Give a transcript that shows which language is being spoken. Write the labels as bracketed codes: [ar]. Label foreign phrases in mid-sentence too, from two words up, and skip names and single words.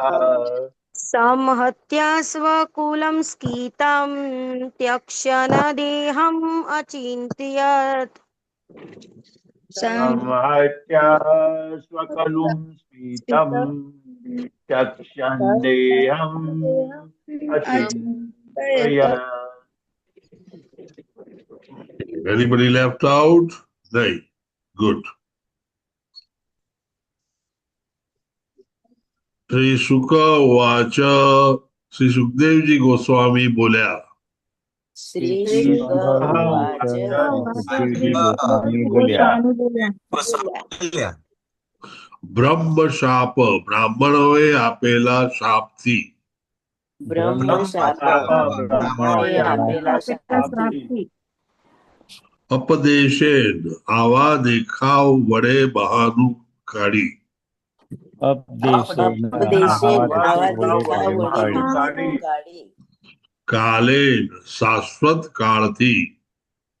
[sa] संहत्य स्वकुलं स्फीतं त्यक्ष्यन् देहम् अचिन्तयत् संहत्य स्वकुलं स्फीतं त्यक्ष्यन् देहम् अचिन्तयत् [en] Anybody left out? No. Good. [sa] श्री शुक उवाच [gu] શ્રી સુખદેવ જી ગોસ્વામી બોલ્યા બ્રહ્મ શાપ બ્રાહ્મણોએ આપેલા શાપથી અપદેશેન આવા દેખાવ વડે બહાનું કાઢી કાલેન શાશ્વત કાળથી